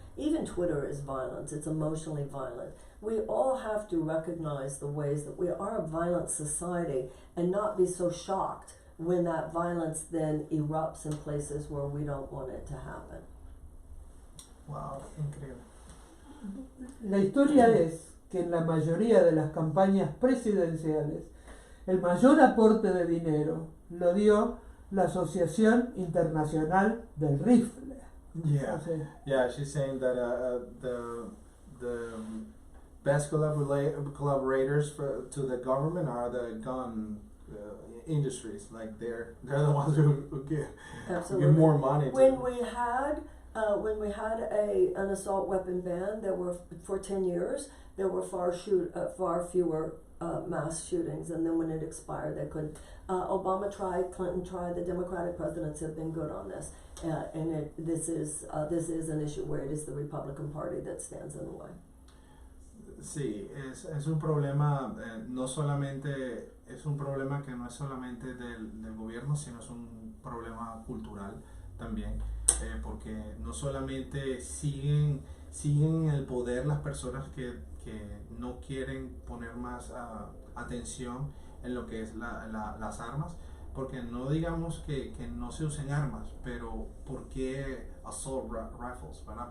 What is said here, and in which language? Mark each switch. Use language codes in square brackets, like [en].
[en] Even Twitter is violence, it's emotionally violent. We all have to recognize the ways that we are a violent society and not be so shocked when that violence then erupts in places where we don't want it to happen. [es] Wow, increíble. La historia es que en la mayoría de las campañas presidenciales el mayor aporte de dinero lo dio la Asociación Internacional del Rifle. [en] Yeah, yeah. She's saying that the best collaborators to the government are the gun industries. Like they're the ones who get more money. When we had an assault weapon ban, there were for 10 years there were far fewer mass shootings, and then when it expired, they couldn't. Obama tried, Clinton tried. The Democratic presidents have been good on this, and this is an issue where it is the Republican Party that stands in the way. [es] Sí, es un problema, no solamente, es un problema que no es solamente del gobierno, sino es un problema cultural también, porque no solamente siguen en el poder las personas que no quieren poner más atención en lo que es las armas, porque no digamos que no se usen armas, pero ¿por qué assault rifles? ¿Verdad?